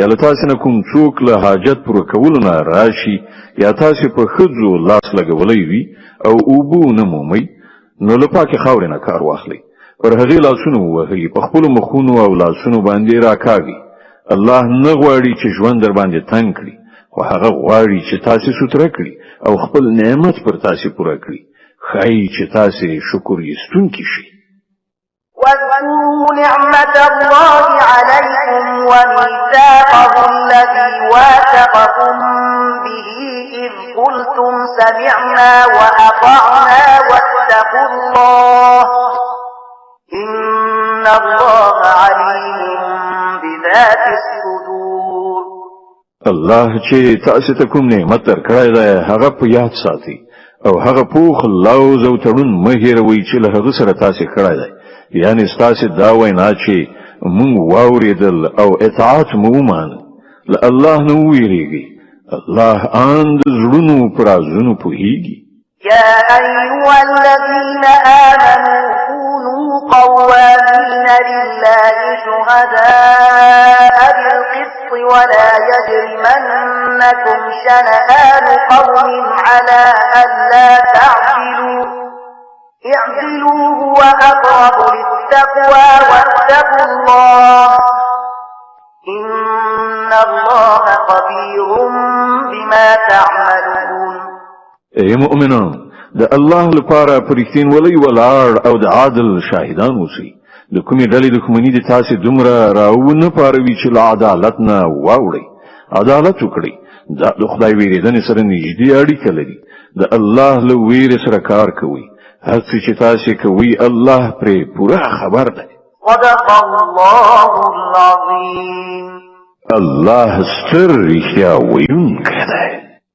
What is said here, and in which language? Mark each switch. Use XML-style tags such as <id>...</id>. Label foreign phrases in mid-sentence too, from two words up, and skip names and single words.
<ps>له تاسو نه کوم څوک له حاجت پوره کولو نه راشي یا تاسو په ښځو لاس لګولی وي او اوبه ونه مومئ نو له پاکې خاورې نه کار واخلئ پر هغې لاسونه ووهئ په خپلو مخونو او لاسونو باندې راکاږئ الله نه غواړي چې ژوند در باندې تنګ کړي خو هغه غواړي چې تاسو ستره کړي او خپل نعمت پر تاسو پوره کړی خای چې تاسو شکر ایستونکي شئ</ps> <ar>واذكروا نعمة الله عليكم وميثاقه الذي واثقكم به إذ قلتم سمعنا وأطعنا واتقوا الله إن الله عليم بذات الصدور</ar> <ps>الله چې تاسو ته کوم نعمت درکړی دی هغه په یاد ساتئ او هغه پوخ لوز او تړون مه هېروئ چې له هغه سره تاسو کړی دی یعنی ستاسو دا وینا چې مونږ واورېدل او اطاعت مو ومانه له الله نه ویریږي الله ان د زړونو پر رازونو پوهیږي</ps> <ar>يا أيها الذين آمنوا كونوا قوامين لله شهداء بالقسط ولا يجرمنكم شنآن قوم على ألا تعدلوا اعدلوا هو أقرب للتقوى واتقوا الله إن الله خبير بما تعملون</ar> <ps>اے مؤمنان د الله لپاره پرختین ولی ولار او د عادل شاهدان اوسئ د کومې ډلې دښمنۍ د تاسو دومره راونه پاروي چې له عدالت نه واوړئ عدالت وکړئ دا د خدای ویریدنې سره نږدې اړیکه لري د الله له ویرې سره کار کوئ هر څه چې تاسو کوئ الله پرې پوره خبر دی</ps> <ar>صدق الله العظيم</ar> <ps>الله ستر رښتیا ویونکی دی</ps>